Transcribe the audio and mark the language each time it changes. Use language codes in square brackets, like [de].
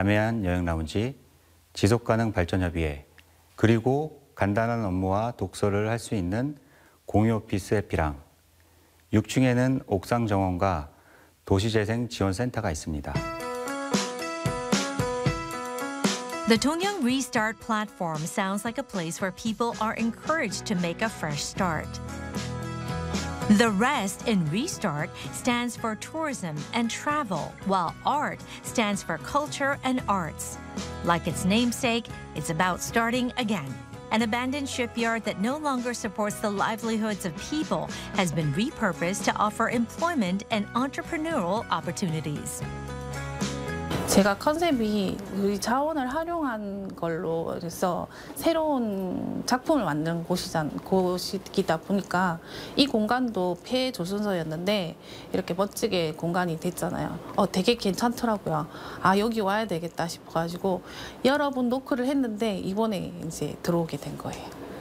[ko] 자매한 여행 라운지, 지속가능 발전협의회, 그리고 간단한 업무와 독서를 할 수 있는 공유오피스 해피랑, 6층에는 옥상 정원과 도시재생 지원센터가 있습니다. [en] The Dongyang Restart Platform sounds like a place where people are encouraged to make a fresh start. The REST in Restart stands for tourism and travel, while ART stands for culture and arts. Like its namesake, it's about starting again. An abandoned shipyard that no longer supports the livelihoods of people has been repurposed to offer employment and entrepreneurial opportunities. [ko] 제가 컨셉이 우리 자원을 활용한 걸로 해서 새로운 작품을 만든 곳이기다 보니까 이 공간도 폐조선소였는데 이렇게 멋지게 공간이 됐잖아요. 되게 괜찮더라고요. 여기 와야 되겠다 싶어가지고 여러 번 노크를 했는데 이번에 이제 들어오게 된 거예요.